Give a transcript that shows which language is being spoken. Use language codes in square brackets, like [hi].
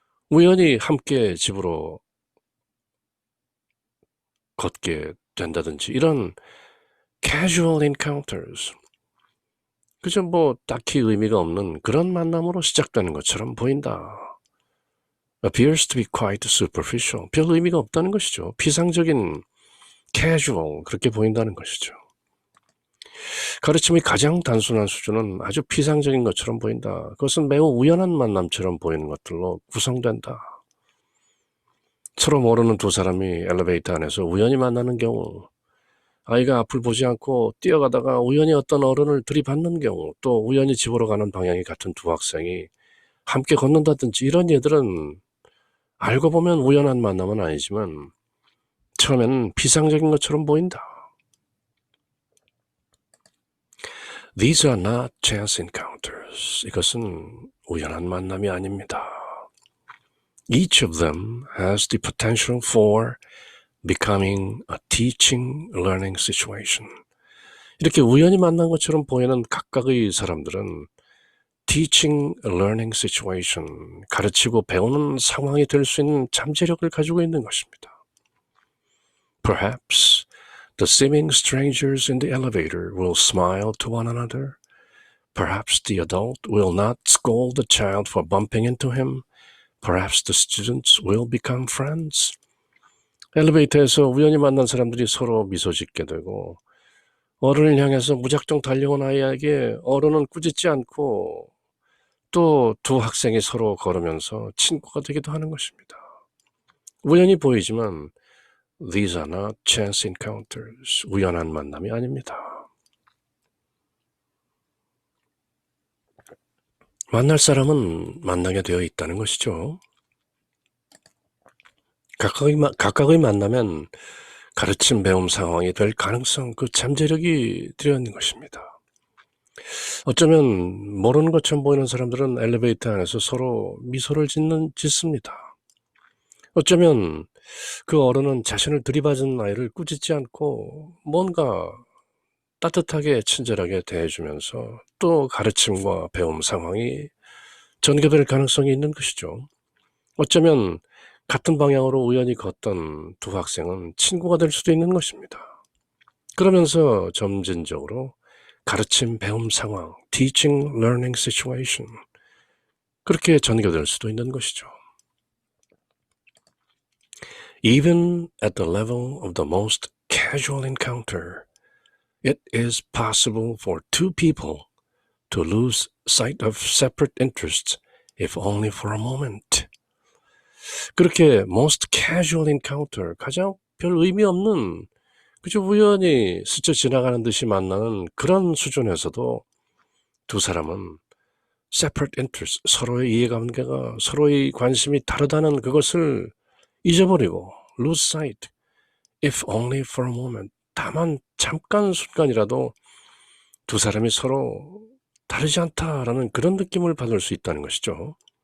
[ko] 우연히 함께 집으로 걷게 된다든지 이런 casual encounters. 그저 뭐 딱히 의미가 없는 그런 만남으로 시작되는 것처럼 보인다. [en] appears to be quite superficial. [ko] 별 의미가 없다는 것이죠. 피상적인 casual, 그렇게 보인다는 것이죠. 가르침의 가장 단순한 수준은 아주 피상적인 것처럼 보인다. 그것은 매우 우연한 만남처럼 보이는 것들로 구성된다. 서로 모르는 두 사람이 엘리베이터 안에서 우연히 만나는 경우, 아이가 앞을 보지 않고 뛰어가다가 우연히 어떤 어른을 들이받는 경우, 또 우연히 집으로 가는 방향이 같은 두 학생이 함께 걷는다든지 이런 예들은 알고 보면 우연한 만남은 아니지만 처음에는 피상적인 것처럼 보인다. [en] These are not chance encounters. [ko] 이것은 우연한 만남이 아닙니다. [en] Each of them has the potential for becoming a teaching, learning situation. [ko] 이렇게 우연히 만난 것처럼 보이는 각각의 사람들은 teaching, learning situation, 가르치고 배우는 상황이 될 수 있는 잠재력을 가지고 있는 것입니다. [en] Perhaps the seeming strangers in the elevator will smile to one another. Perhaps the adult will not scold the child for bumping into him. Perhaps the students will become friends. [ko] 엘리베이터에서 우연히 만난 사람들이 서로 미소 짓게 되고, 어른을 향해서 무작정 달려온 아이에게 어른은 꾸짖지 않고 또 두 학생이 서로 걸으면서 친구가 되기도 하는 것입니다. 우연히 보이지만 [en] these are not chance encounters. [ko] 우연한 만남이 아닙니다. 만날 사람은 만나게 되어 있다는 것이죠. 각각의 만나면 가르침 배움 상황이 될 가능성, 그 잠재력이 들어있는 것입니다. 어쩌면 모르는 것처럼 보이는 사람들은 엘리베이터 안에서 서로 미소를 짓습니다. 어쩌면 그 어른은 자신을 들이받은 아이를 꾸짖지 않고 뭔가 따뜻하게 친절하게 대해주면서 또 가르침과 배움 상황이 전개될 가능성이 있는 것이죠. 어쩌면 같은 방향으로 우연히 걷던 두 학생은 친구가 될 수도 있는 것입니다. 그러면서 점진적으로 가르침 배움 상황, teaching learning situation, 그렇게 전개될 수도 있는 것이죠. [en] Even at the level of the most casual encounter, it is possible for two people to lose sight of separate interests, if only for a moment. [ko] 그렇게 most casual encounter, 가장 별 의미 없는, 그저 우연히 스쳐 지나가는 듯이 만나는 그런 수준에서도 두 사람은 separate interest, 서로의 이해관계가, 서로의 관심이 다르다는 그것을 잊어버리고 lose sight, [en] if only for a moment, [ko] 다만 잠깐 순간이라도 두 사람이 서로 다르지 않다라는 그런 느낌을 받을 수 있다는 것이죠.